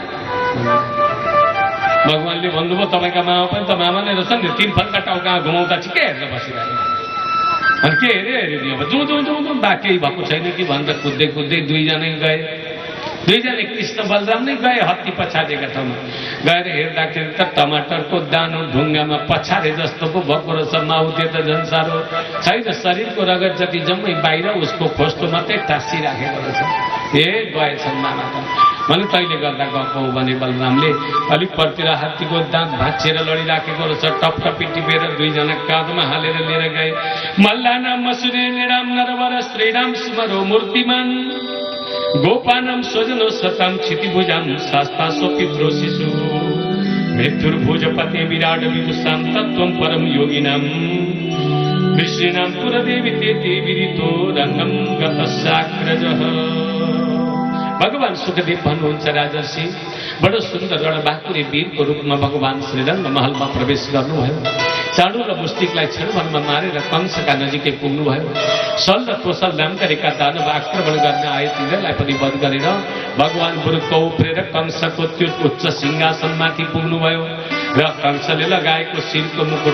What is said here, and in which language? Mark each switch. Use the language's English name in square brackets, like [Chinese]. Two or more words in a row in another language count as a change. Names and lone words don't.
[Nepali] भगवानले भन्नुभयो तपाईँका मामा पनि त मामा नै रहेछ नि तीन फन्का टाउका घुमाउँदा चाहिँ के हेरेर बसिरहेको अनि के हेरिदियो अब जाउँ जाउँ जाउँ बा केही भएको छैन कि भनेर कुद्दै कुद्दै दुईजना गए दुईजना कृष्ण बलराम नै गए हत्ती पछाडिका ठाउँमा गएर हेर्दाखेरि त टमाटरको दानो ढुङ्गामा पछारे जस्तो पो भएको रहेछ माउते त झन् साह्रो छैन शरीरको रगत जति जम्मै बाहिर उसको खोस्टो मात्रै टाँसिराखेको रहेछ गएछन् मामा त भने तैँले गर्दा गएको हो भने बलरामले अलिक परतिर हात्तीको दाँत भाँचेर लडिराखेको रहेछ टपटपी टिपेर दुईजना काँधमा हालेर लिएर गए [Sanskrit] मल्लाना मसुरे निराम नरवर श्रीराम स्मरो मूर्तिमान गोपानम स्वजनो सताम क्षितिभुजाम शास्ता स्वपित्रो शिशु मृत्युर्भुजपते विराट विदुषां तत्त्वं परम योगिनां कृष्णां पुरदेवी ते देवीरितो रंगम गतस्याग्रजः [Nepali] भगवान सुखदेव भन्नुहुन्छ राजर्षि बडो सुन्दर एउटा बाँकुरे वीरको रूपमा भगवान श्रीरंग महलमा प्रवेश गर्नुभयो चाँडो र मुस्टिकलाई क्षणभरमा मारेर कंसका नजिकै पुग्नुभयो सल र कोसल नाम गरेका दानव आक्रमण गर्न आए तिनीहरूलाई पनि वध गरेर भगवान गुरुको उफ्रेर कंसको त्यो उच्च सिंहासनमाथि पुग्नुभयो र कंसले लगाएको शिरको मुकुट